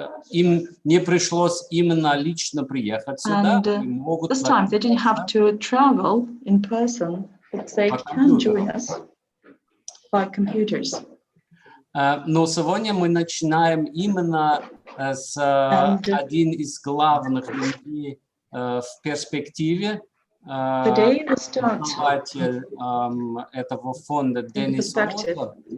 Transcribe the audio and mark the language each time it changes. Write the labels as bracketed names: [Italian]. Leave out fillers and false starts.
[Russian] Им не пришлось именно лично приехать сюда. [English] This time they didn't have to travel in person, but they can join us by computers. [Russian] Но сегодня мы начинаем именно с один из главных людей в перспективе основатель этого фонда Денис Роза.